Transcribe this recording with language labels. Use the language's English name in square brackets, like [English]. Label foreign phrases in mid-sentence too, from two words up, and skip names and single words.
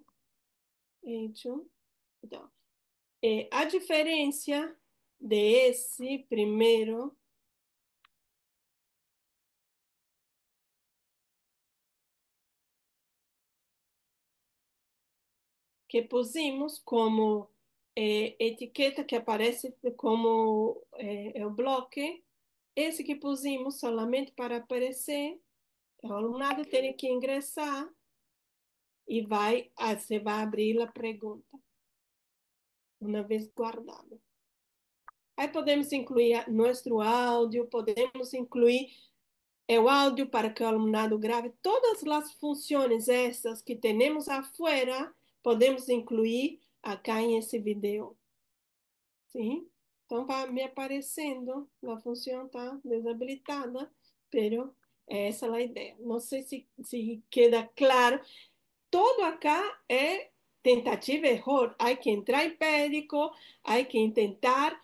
[Spanish] Hecho. [Portuguese] Então, a diferença de esse primeiro que pusimos como etiqueta que aparece como o bloco, esse que [Spanish] pusimos solamente [Portuguese] para aparecer, o alunado tem que ingressar e você vai abrir a pergunta, uma vez guardado. Aí podemos incluir nosso áudio, podemos incluir o áudio para que o alunado grave. Todas as funções essas que temos afuera, podemos incluir acá em esse vídeo. Sim? Então, vai me aparecendo, a função está desabilitada, pero essa é a ideia. Não sei se queda claro. Todo acá é tentativa e erro. Há que entrar em périco, há que tentar.